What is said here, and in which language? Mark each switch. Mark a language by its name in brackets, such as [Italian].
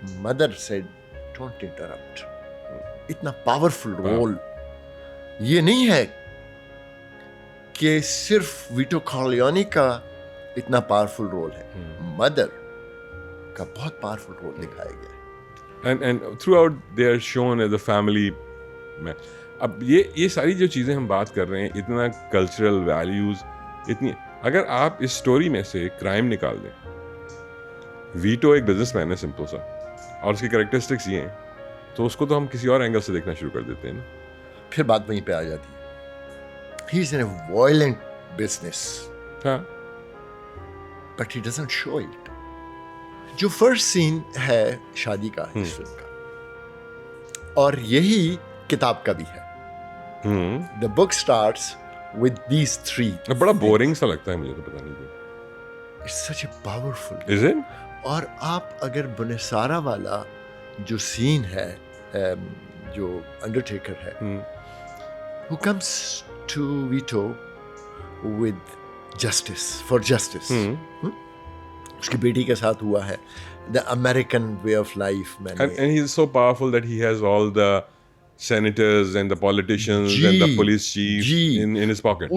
[English] Mother said don't interrupt. [Urdu] اتنا powerful role یہ نہیں ہے کہ صرف ویٹو کارلیونی کا اتنا پاورفل رول ہے, مدر کا بہت پاورفل رول دکھایا گیا ہے. [English] and throughout they are shown as a family. [Urdu] اب یہ ساری جو چیزیں ہم بات کر رہے ہیں, اتنا کلچرل ویلیوز, اتنی, اگر آپ اس اسٹوری میں سے کرائم نکال دیں, ویٹو ایک بزنس مین ہے سمپل سا, اور اس کی کریکٹرسٹکس یہ ہیں, تو اس کو تو ہم کسی اور اینگل سے دیکھنا شروع کر دیتے ہیں نا. پھر بات وہیں پہ آ جاتی ہے. [English] he's in a violent business, [Urdu] ہاں [English] but he doesn't show it. [Urdu] جو فرسٹ سین ہے شادی کا اس فلم کا, اور یہی کتاب کا بھی ہے. [English] The book starts with these three. [Urdu] بڑا بورنگ سا لگتا ہے مجھے تو, پتا نہیں کیوں. [English] It's such a powerful. Is it? [Urdu] اور آپ اگر بنسارا والا جو سین ہے, جو انڈرٹیکر ہے, [English] who comes to Vito with justice, for justice. [Urdu] اس کی بیٹی کے ساتھ ہوا ہے, [English] the American way of life. And he's so powerful that he has all the senators and the politicians and the police chief in his pocket.